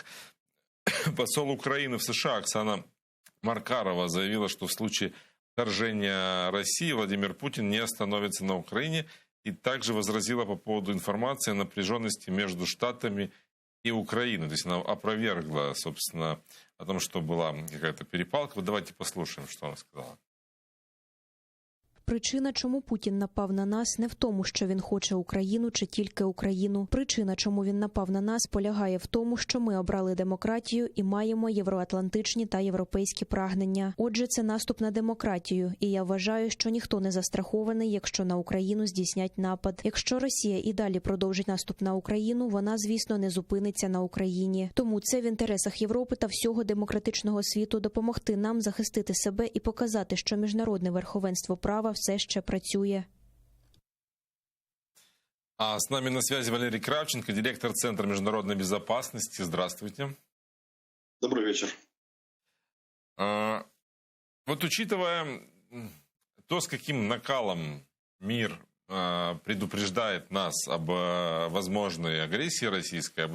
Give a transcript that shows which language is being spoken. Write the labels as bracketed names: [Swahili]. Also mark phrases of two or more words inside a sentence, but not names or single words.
[Russian] Посол Украины в США Оксана Маркарова заявила, что в случае вторжения России Владимир Путин не остановится на Украине, и также возразила по поводу информации о напряженности между Штатами и Украиной. То есть она опровергла, собственно, о том, что была какая-то перепалка. Вот давайте послушаем, что она сказала. [Ukrainian] Причина, чому Путін напав на нас, не в тому, що він хоче Україну чи тільки Україну. Причина, чому він напав на нас, полягає в тому, що ми обрали демократію і маємо євроатлантичні та європейські прагнення. Отже, це наступ на демократію, і я вважаю, що ніхто не застрахований, якщо на Україну здійснять напад. Якщо Росія і далі продовжить наступ на Україну, вона, звісно, не зупиниться на Україні. Тому це в інтересах Європи та всього демократичного світу допомогти нам захистити себе і показати, що міжнародне верховенство права все ще працює. [Russian] А с нами на связи Валерий Кравченко, директор Центра международной безопасности. Здравствуйте. Добрый вечер. Вот учитывая то, с каким накалом мир предупреждает нас об возможной агрессии российской, об